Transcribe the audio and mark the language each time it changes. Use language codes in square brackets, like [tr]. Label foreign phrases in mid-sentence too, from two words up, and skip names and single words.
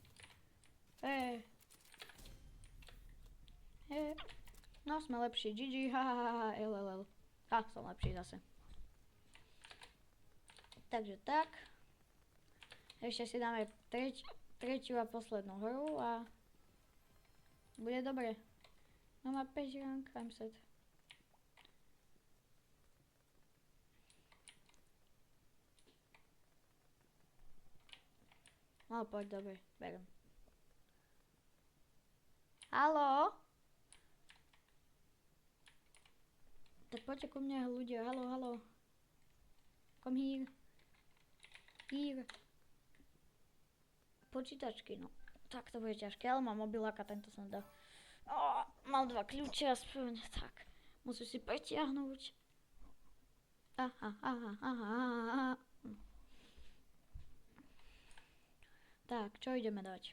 [sk] No, sme lepší. GG, LLL. Som lepší zase. Takže tak. Ešte si dáme tretiu a poslednú hru a... Bude dobre. No má 5 rank, [en] I'm set. [sk] No poď, dobre, berem. Haló? Tak poďte ku mne ľudia, haló, haló. [en] Come here. Here. [sk] Počítačky, no. Tak to bude ťažké, ale mám mobiláka, tento som dal. Mám 2 kľúče aspoň, tak. Musíš si pretiahnuť. Aha. Tak, čo ideme dať?